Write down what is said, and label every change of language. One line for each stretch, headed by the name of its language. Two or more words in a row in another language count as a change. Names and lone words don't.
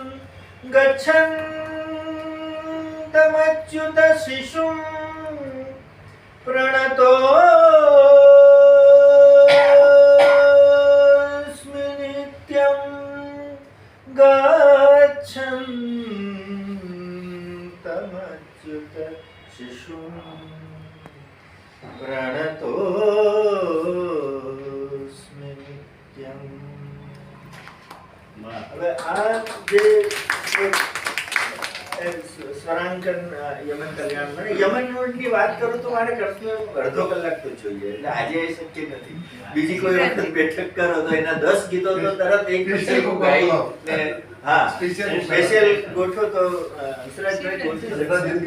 Sanskrit: गच्छन्तमच्युत शिशुं प्रणतोऽस्मि नित्यम्. गच्छन्तमच्युत शिशुं प्रणतोऽस्मि नित्यम्.
Gujarati: હવે આ જે સ્વરાંકન યમન કલ્યાણ મને યમન ની વાત કરું તો મારે કૃષ્ણ અડધો કલાક તો જોઈએ એટલે આજે એ શક્ય નથી. બીજી કોઈ વખત બેઠક કરો તો એના 10 ગીતો તો તરત એક વિષય ગાઈ ને હા સ્પેશિયલ ગોઠવો તો હંસરાજભાઈ ગોઠવી શકશે.